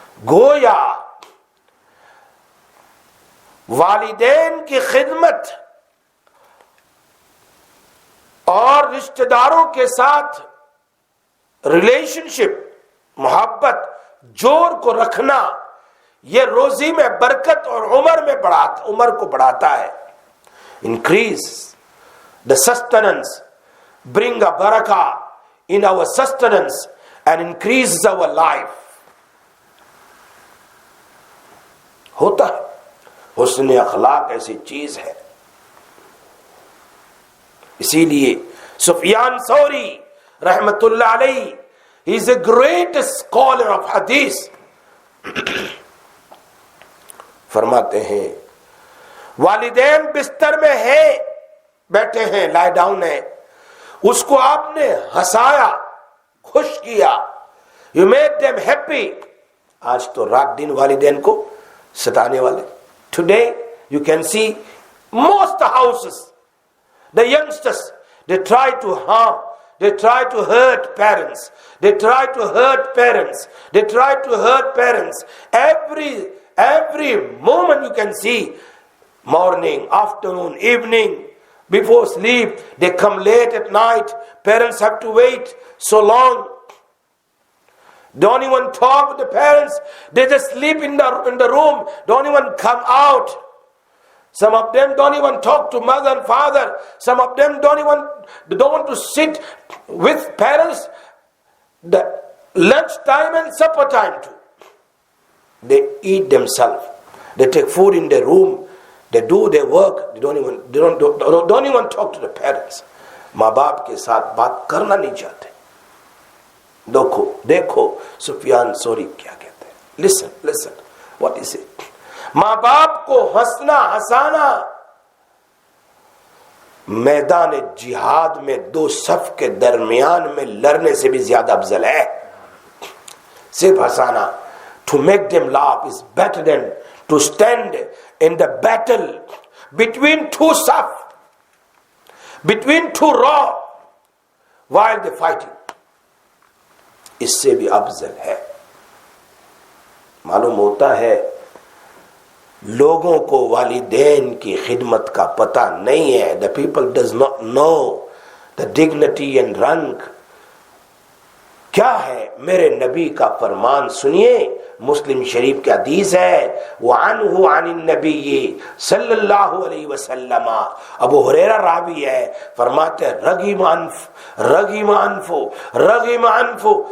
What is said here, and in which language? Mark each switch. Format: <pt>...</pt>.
<ur>گویا والدین کی خدمت اور رشتہ داروں کے ساتھ ریلیشن شپ، محبت، جوڑ کو رکھنا، یہ روزی میں برکت اور عمر کو بڑھاتا ہے.</ur> <en>Increase the sustenance, bring a barakah in our sustenance and increase our life.</en> <ur>ہوتا ہے. حسن اخلاق ایسی چیز ہے. اسی لیے سفیان ثوری رحمت اللہ علیہ</ur> <en>he is a great scholar of hadith</en> <ur>فرماتے ہیں والدین بستر میں ہے، بیٹھے ہیں،</ur> <en>lie down</en> <ur>ہے، اس کو آپ نے ہنسایا، خوش کیا،</ur> <en>you made them happy.</en> <ur>آج تو رات دن والدین کو ستانے والے.</ur> <en>Today you can see most houses, the youngsters, they try to harm, they try to hurt parents, they try to hurt parents, they try to hurt parents. Every moment you can see, morning, afternoon, evening, before sleep, they come late at night, parents have to wait so long. Don't even talk with the parents, they just sleep in the room, don't even come out. Some of them don't even talk to mother and father. Some of them don't want to sit with parents the lunch time and supper time too. They eat themselves. They take food in their room. They do their work. They don't even talk to the parents.</en> <ur>ماں باپ کے ساتھ بات کرنا نہیں چاہتے. دیکھو سفیان ثوری کیا کہتے ہیں.</ur> <en>Listen. What is it?</en> <ur>ماں باپ کو ہنسنا ہنسانا میدان جہاد میں دو صف کے درمیان میں لڑنے سے بھی زیادہ افضل ہے. صرف ہنسانا,</ur> <en>to make them laugh is better than to stand in the battle between two saf, between two raw while they fighting.</en> <ur>اس سے بھی افضل ہے. معلوم ہوتا ہے لوگوں کو والدین کی خدمت کا پتہ نہیں ہے.</ur> <en>The people does not know the dignity and rank.</en> <ur>کیا ہے میرے نبی کا فرمان سنیے. مسلم شریف کی حدیث ہے وعنہ عن النبی صلی اللہ علیہ وسلم. ابو ہریرہ راوی ہے, فرماتے ہیں رغم انفو.</ur>